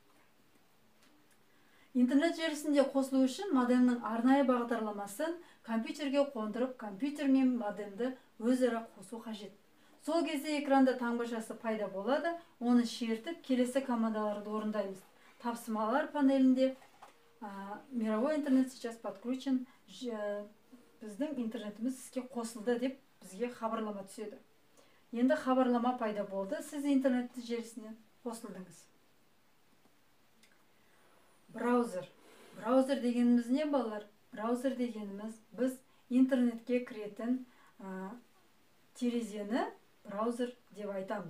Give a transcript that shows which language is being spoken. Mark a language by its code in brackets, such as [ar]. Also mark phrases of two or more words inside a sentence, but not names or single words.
[kk] Интернет желісінде қосылу үшін модемнің арнайы бағдарламасын компьютерге қондырып, компьютер мен модемді өзара қосу қажет. Сол кезде экранда таңбашасы пайда болады, оны шертіп, келесі командаларды орындаймыз. Тапсырмалар панелінде [ru] мировой интернет сейчас подключен, [kk] біздің интернетіміз іске қосылды деп бізге хабарлама түседі. Енді хабарлама пайда болды, сіз интернет желісіне қосылдыңыз. Браузер дегеніміз не, балалар? Браузер дегеніміз біз интернетке кіретін терезені браузер деп айтамыз.